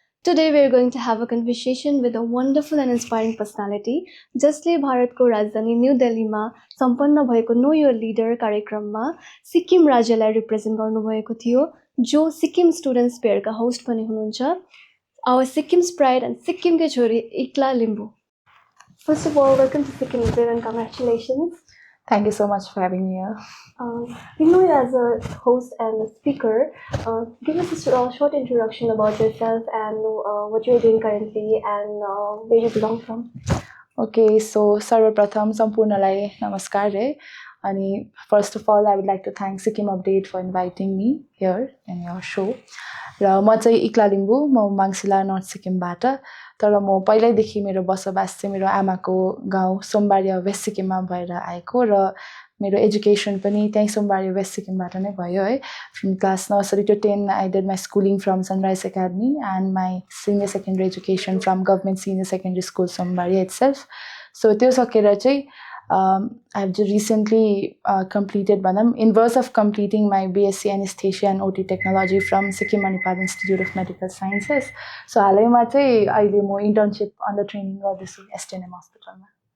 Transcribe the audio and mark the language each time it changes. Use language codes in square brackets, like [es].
[en] Today we're going to have a conversation with a wonderful and inspiring personality. [ne] जसले भारतको राजधानी new दिल्लीमा सम्पन्न भएको नो योर लिडर कार्यक्रममा सिक्किम राज्यलाई रिप्रेजेन्ट गर्नुभएको थियो, जो सिक्किम स्टुडेन्ट्स पेयरका होस्ट पनि हुनुहुन्छ, [en] our Sikkim's pride and [ne] सिक्किमकै छोरी इक्ला Limbu. [en] First of all, welcome to Sikkim Update and congratulations. Thank you so much for having me here. We know you as a host and a speaker. Give us a short introduction about yourself and what you're doing currently and where you belong from. Okay, so [ne] सर्वप्रथम सम्पूर्णलाई नमस्कार है. अनि [en] first of all, I would like to thank Sikkim Update for inviting me here in your show. [ne] र म चाहिँ इक्ला लिम्बू, म माङसिला north सिक्किमबाट. तर म पहिल्यैदेखि मेरो बसोबास चाहिँ मेरो आमाको गाउँ सोमबारी वेस्ट सिक्किममा भएर आएको र मेरो एजुकेसन पनि त्यही सोमबारी वेस्ट सिक्किमबाट नै भयो है. [en] From class nursery to 10 I did my schooling from Sunrise Academy and my senior secondary education from Government Senior Secondary School Sombari itself. So [ne] त्यो सकेर चाहिँ [en] I've just recently completed in verse of completing my BSc Anesthesia and OT Technology from Sikkim Manipal Institute of Medical Sciences. [ne] So हालैमा चाहिँ अहिले म [en] internship under training [ne] गर्दैछु STNM hospital मा.